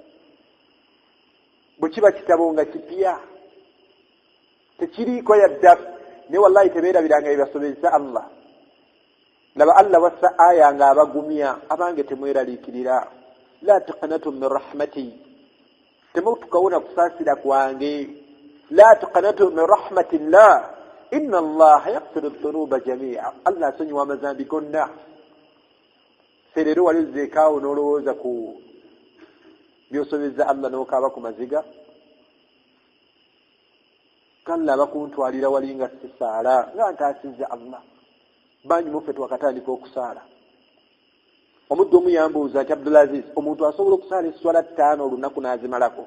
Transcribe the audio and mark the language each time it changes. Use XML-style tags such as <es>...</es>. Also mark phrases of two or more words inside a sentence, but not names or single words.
<lg>Bwe kiba kitabo nga kipya tekiriiko yadda, naye wallahi tebeerabiranga ebyasobezza Allah. Laba Allah wassa aya nga abagumya, abange temweraliikirira.</lg> <ar>لا تقنطوا من رحمتي,</ar> <lg>temutukawona kusaasira kwange.</lg> <ar>لا تقنطوا من رحمة الله إن الله يغفر الذنوب جميعا.</ar> <lg>Allah asonyiwa amazambi gonna. Serero wali ozzeekaawo n'olowooza ku byosobezza Allah n'okaaba ku maziga, kalla bakuntwalira wali nga sisaala nga ntaasizza Allah. Bangi muffe twakatandika okusaala. Omuddu omu yambuuza nti Abdulaziz, omuntu asobola okusaala esswala 5 olunaku n'azimalako?</lg>